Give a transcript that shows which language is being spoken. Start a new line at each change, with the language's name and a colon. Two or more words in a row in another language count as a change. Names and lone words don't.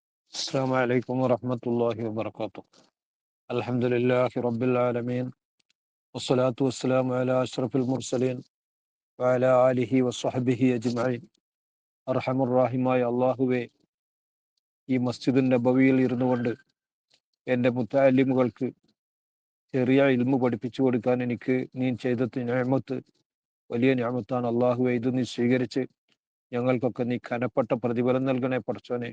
Arabic: السلام عليكم ورحمة الله وبركاته. الحمد لله رب العالمين والصلاة والسلام على أشرف المرسلين وعلى آله وصحبه أجمعين.
Malayalam: അർഹമുറാഹിമായ അള്ളാഹുവെ, ഈ മസ്ജിദുൻ നബവിയിൽ ഇരുന്നു കൊണ്ട് എൻ്റെ മുത്തഅല്ലിമുകൾക്ക് ചെറിയ ഇൽമു പഠിപ്പിച്ചു കൊടുക്കാൻ എനിക്ക് നീ ചെയ്ത നിഅമത്ത് വലിയ നിഅമത്താണ്. അള്ളാഹുവെ, ഇത് നീ സ്വീകരിച്ച് ഞങ്ങൾക്കൊക്കെ നീ കനപ്പെട്ട പ്രതിഫലം നൽകണേ പടച്ചോനെ.